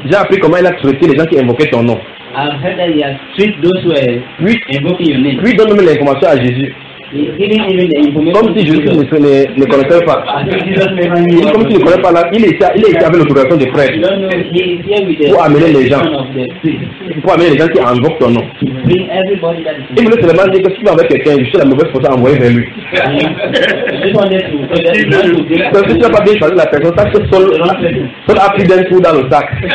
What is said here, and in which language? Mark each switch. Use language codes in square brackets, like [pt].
[fr] J'ai appris comment il a traité les gens qui invoquaient ton nom. [en] I've heard that he has treated those who are invoking your name. [fr] Puis donne-moi l'information à Jésus. Comme si Jésus ne connaissait pas. Comme si il ne connaît pas là, il est ici avec l'autorisation des prêtres. Pour amener les gens. Pour amener les gens qui invoquent ton nom. Il voulait seulement dire que si tu vas avec quelqu'un, je suis la mauvaise personne à envoyer vers lui. Parce que tu n'as pas bien choisi la personne, parce que Saul a pris d'un coup dans le sac.